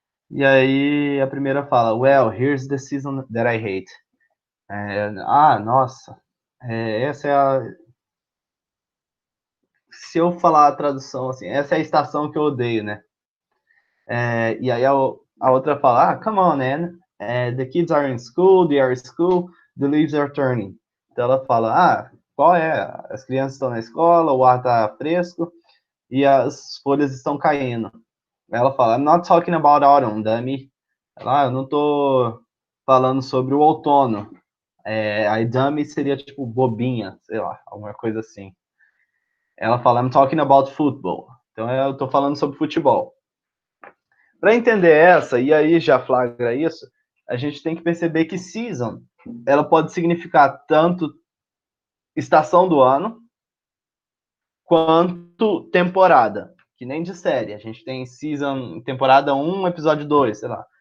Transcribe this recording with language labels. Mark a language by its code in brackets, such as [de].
[pt] E aí a primeira fala, [en] well, here's the season that I hate. [pt] Nossa. Essa é a... Se eu falar a tradução assim, essa é a estação que eu odeio, né? E aí a outra fala, [en] come on, man. The kids are in school, they are in school, the leaves are turning. [pt] Então ela fala, qual é? As crianças estão na escola, o ar tá fresco e as folhas estão caindo. Ela fala, [en] I'm not talking about autumn, dummy. [pt] Eu não tô falando sobre o outono. Aí dummy seria tipo bobinha, sei lá, alguma coisa assim. Ela fala, [en] I'm talking about football. [pt] Então eu tô falando sobre futebol. Para entender essa, e aí já flagra isso, a gente tem que perceber que season, ela pode significar tanto estação do ano, quanto temporada, que nem de série. A gente tem season, temporada 1, episódio 2, sei lá.